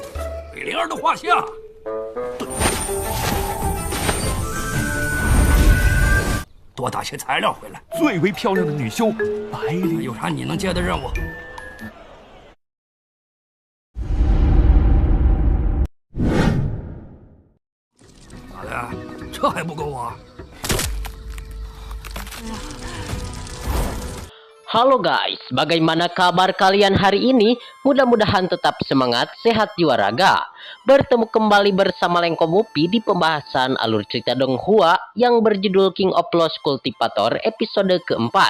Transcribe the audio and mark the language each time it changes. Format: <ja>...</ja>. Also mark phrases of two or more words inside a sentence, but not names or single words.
<zh>给灵儿的画像。多打些材料回来。最为漂亮的女修，白灵。有啥你能接的任务？咋的？这还不够啊？</zh> <id>Halo guys, bagaimana kabar kalian hari ini? Mudah-mudahan tetap semangat, sehat jiwa raga. Bertemu kembali bersama Lengko Mupi di pembahasan alur cerita Donghua yang berjudul King of Lost Cultivator episode keempat.</id>